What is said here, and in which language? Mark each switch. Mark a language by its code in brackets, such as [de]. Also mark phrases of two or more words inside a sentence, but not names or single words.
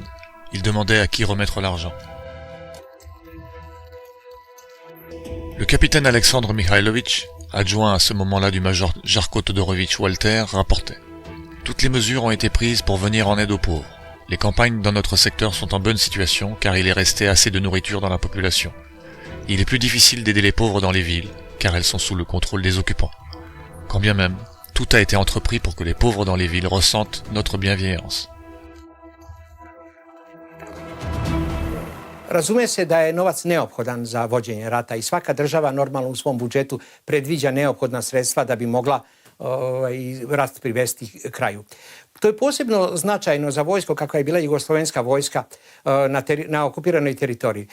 [fr] Il demandait à qui remettre l'argent. Le capitaine Alexandre Mihailović, adjoint à ce moment-là du major Jarko Todorović Walter, rapportait « Toutes les mesures ont été prises pour venir en aide aux pauvres. Les campagnes dans notre secteur sont en bonne situation car il est resté assez de nourriture dans la population. Il est plus difficile d'aider les pauvres dans les villes car elles sont sous le contrôle des occupants. Quand bien même, tout a été entrepris pour que les pauvres dans les villes ressentent notre bienveillance. » [sr] Razume se da je novac neophodan za vođenje rata i svaka država normalno u svom budžetu predviđa neophodna sredstva da bi mogla i rat privesti kraju. To je posebno značajno za vojsko kakva je bila jugoslovenska vojska na okupiranoj teritoriji.